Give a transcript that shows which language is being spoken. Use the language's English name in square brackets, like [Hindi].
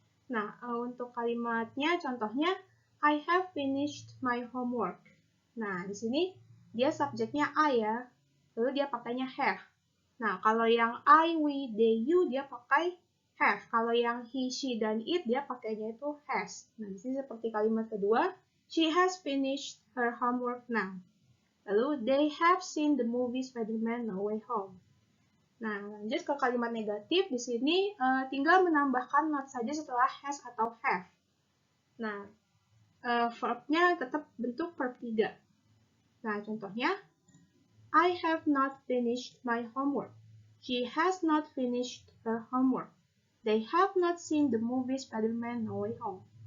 [Indonesian] Nah, untuk kalimatnya, contohnya, [English] I have finished my homework. [Indonesian] Nah, di sini dia subjeknya I ya, lalu dia pakainya have. Nah, kalau yang I, we, they, you, dia pakai have. Kalau yang he, she, dan it, dia pakainya itu has. Nah, di sini seperti kalimat kedua, [English] she has finished her homework now. [Indonesian] Lalu, [English] they have seen the movie Spider-Man No Way Home. [Indonesian] Nah, lanjut ke kalimat negatif. Di sini tinggal menambahkan not saja setelah has atau have. Nah, verbnya tetap bentuk verb 3. Nah, contohnya, [English] I have not finished my homework. She has not finished her homework. They have not seen the movie Spider-Man No Way Home.